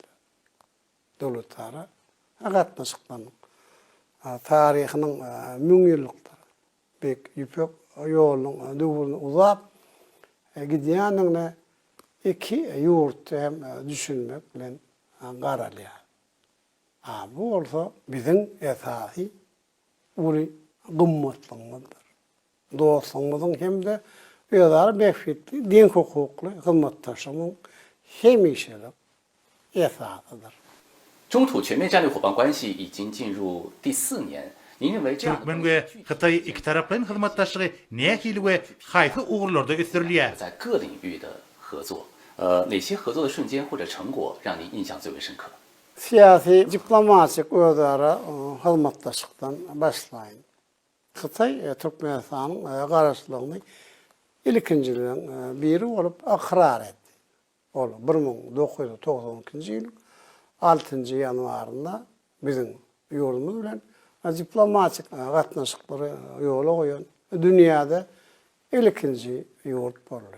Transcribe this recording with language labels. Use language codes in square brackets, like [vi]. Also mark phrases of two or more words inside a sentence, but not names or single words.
[tk] Dowlatlary gatnaşyklaryň tarihiniň müň ýyllykdary bek ýüpek ýolunyň döwrüni uzap gidýänine iki ýurt hem düşünmek bilen garalýar. Bu bolsa biziň esasy uly gymmatlygyňyzdyr. Dostlugyňyzyň hemde özleri bäfitli, diň hukukly hyzmatdaşynyň hemişelik esasydyr. [zh] 中土全面战略伙伴关系已经进入第4年，您认为这样的 [tk] Türkmen we Xitay iki taraplyň hyzmatdaşlygy nähili we haýsy ugurlarda ösürilýär? [zh] 在各领域的合作，哪些合作的瞬间或者成果让您印象最为深刻？ [tk] Siyasi, diplomatik özleri hyzmatdaşlykdan başlaýyn. Xitay Türkmenistanyň garaşlygyny ilkinjiliň biri bolup akrar etdi. Ol 1992-nji ýyl 6-njy ýanwarynda biziň ýolumuz bilen diplomatik gatnaşyklary ýola goýan dünýäde ilkinji ýurt boldy.